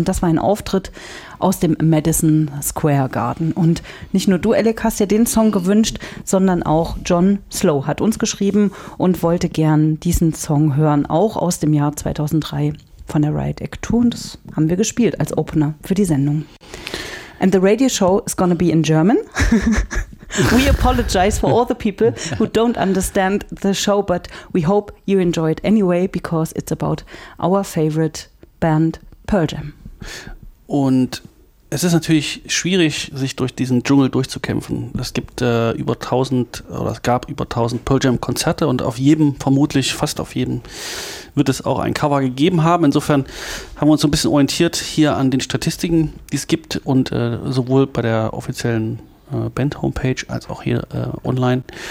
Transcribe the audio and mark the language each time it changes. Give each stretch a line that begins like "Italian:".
German: Und das war ein Auftritt aus dem Madison Square Garden. Und nicht nur du, Alec, hast ja den Song gewünscht, sondern auch John Slow hat uns geschrieben und wollte gern diesen Song hören, auch aus dem Jahr 2003 von der Riot Act Tour. Und das haben wir gespielt als Opener für die Sendung.
English: And the radio show is gonna be in German. We apologize for all the people who don't understand the show, but we hope you enjoy it anyway, because it's about our favorite band Pearl Jam.
German: Und es ist natürlich schwierig, sich durch diesen Dschungel durchzukämpfen. Es gibt es gab über 1000 Pearl Jam Konzerte und auf jedem, vermutlich fast auf jedem, wird es auch ein Cover gegeben haben. Insofern haben wir uns so ein bisschen orientiert hier an den Statistiken, die es gibt und sowohl bei der offiziellen Band-Homepage als auch hier online.